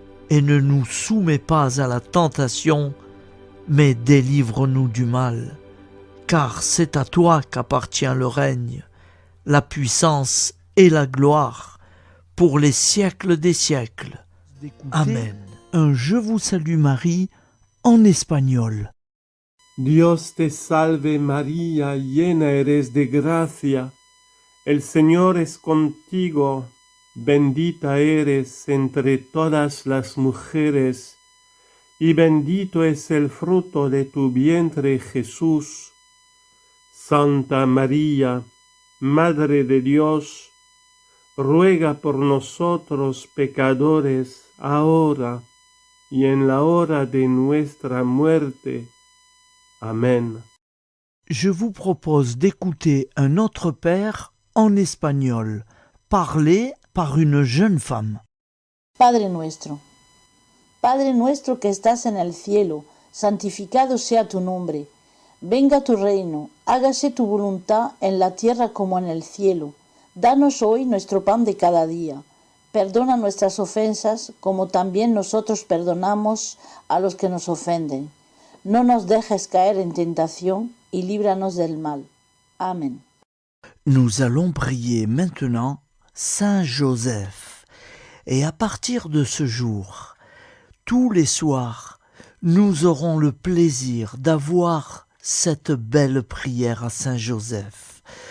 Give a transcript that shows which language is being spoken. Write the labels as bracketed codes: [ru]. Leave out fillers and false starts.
[fr] Et ne nous soumets pas à la tentation, mais délivre-nous du mal. Car c'est à toi qu'appartient le règne, la puissance et la gloire, pour les siècles des siècles. Amen. Un Je vous salue Marie en espagnol. [es] Dios te salve María, llena eres de gracia. El Señor es contigo, bendita eres entre todas las mujeres, y bendito es el fruto de tu vientre Jesús. Santa María, Madre de Dios, ruega por nosotros pecadores, ahora y en la hora de nuestra muerte. Amen. [fr] Je vous propose d'écouter un Notre Père en espagnol, parlé par une jeune femme. [es] Padre nuestro que estás en el cielo, santificado sea tu nombre. Venga tu reino, hágase tu voluntad en la tierra como en el cielo. Danos hoy nuestro pan de cada día. Perdona nuestras ofensas, como también nosotros perdonamos a los que nos ofenden. No nos dejes caer en tentación y líbranos del mal. Amen. [fr] Nous allons prier maintenant Saint Joseph. Et à partir de ce jour, tous les soirs, nous aurons le plaisir d'avoir cette belle prière à Saint Joseph.